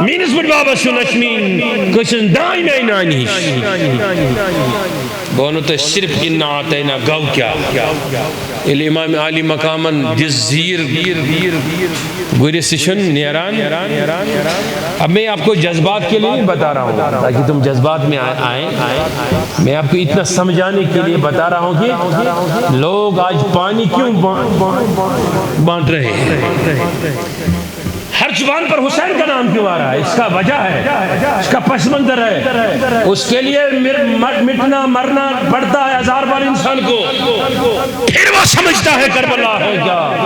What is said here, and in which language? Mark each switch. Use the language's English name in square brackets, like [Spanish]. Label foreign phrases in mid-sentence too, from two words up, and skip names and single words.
[Kashmiri] میٲنِس بٕڈِ بابس ہیوٗ نہ چھُ میٲنۍ کٲنٛسہِ ہٕنٛز دانہِ میانہِ نانہِ ہِش بہٕ وَنو تۄہہِ صرف [Arabic] اِنا اعطینا [Kashmiri] گوٚو کیٛاہ ییٚلہِ امام علی مقامن دِژ زیٖر گُرِس یہِ چھُنہٕ نیران [Urdu] اب میں آپ کو جذبات کے لیے نہیں بتا رہا ہوں تاکہ تم جذبات میں آئیں میں آپ کو اتنا سمجھانے کے لیے بتا رہا ہوں کہ لوگ آج پانی کیوں بانٹ رہے ہیں ہر زبان پر حسین کا نام کیوں آ رہا ہے اس کا وجہ ہے اس کا پس منظر ہے اس کے لیے مٹنا مرنا پڑتا ہے ہزار بار انسان کو پھر وہ سمجھتا ہے کربلا ہے کیا